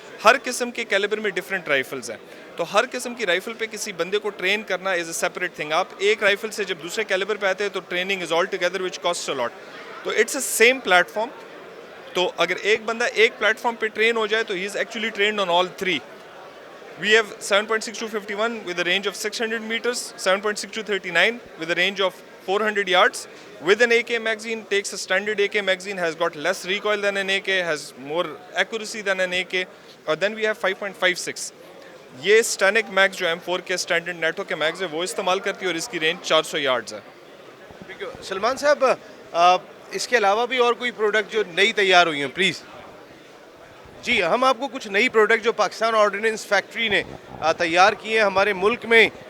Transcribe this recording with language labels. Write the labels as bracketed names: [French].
[Urdu] ہر قسم کے کیلیبر میں ڈفرینٹ رائفلز ہیں, تو ہر قسم کی رائفل پہ کسی بندے کو ٹرین کرنا [English] Is a separate thing. [Urdu] آپ ایک رائفل سے جب دوسرے کیلیبر پہ آتے ہیں تو [English] Training is all together which cost a lot. [Urdu] تو [English] It's a same platform. [Urdu] تو اگر ایک بندہ ایک پلیٹ فارم پہ ٹرین ہو جائے تو [English] He is actually trained on all 3. We have 7.62 51 with a range of 600 meters, 7.62 39 with a range of 400 yards with an AK magazine. Takes a standard AK magazine, has got less recoil than an AK, has more accuracy than an AK. اور then we have 5.56. [Urdu] یہ اسٹینک میگز جو M4 کے standard NATO کے میگز ہے وہ استعمال کرتی ہے, اور اس کی رینج 400 یارڈز ہے. سلمان صاحب, اس کے علاوہ بھی اور کوئی پروڈکٹ جو نئی تیار ہوئی ہیں پلیز؟ جی, ہم آپ کو کچھ نئی پروڈکٹ جو پاکستان آرڈیننس فیکٹری نے تیار کی ہیں ہمارے ملک میں